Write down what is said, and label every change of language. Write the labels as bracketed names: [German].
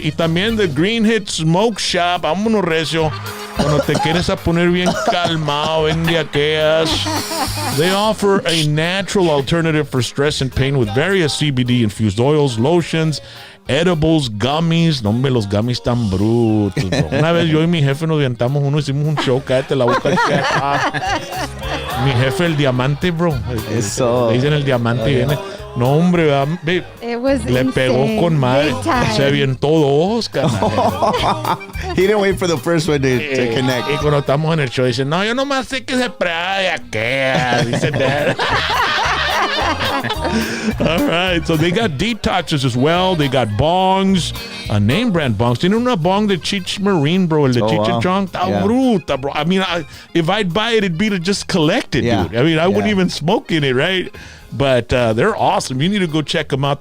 [Spanish] Y también the Green Hit Smoke Shop. Vámonos, recio. Cuando te quieres a poner bien calmado en de aquellas. [English] They offer a natural alternative for stress and pain with various CBD-infused oils, lotions, edibles, gummies. [Spanish] No, hombre, los gummies tan brutos, bro. Una vez yo y mi jefe nos aventamos hicimos un show, cállate la boca. Mi jefe, el diamante, bro. Eso. Le dicen el diamante y viene. No, hombre, le pegó con madre. Se avientó dos, carnal. [English] He didn't wait for the first one to connect. [Spanish] Y cuando estamos en el show, dice, no, yo nomás sé que se prueba de aquella. Dice that. [English] All right, so they got detoxes as well. They got bongs, name brand bongs. [Spanish] Tienen una bong de Cheech Marine, bro. El de Cheech and Chong. Está bruta, bro. [English] I mean, if I'd buy it, it'd be to just collect it, dude. I mean, I wouldn't even smoke in it, right? But they're awesome. You need to go check them out.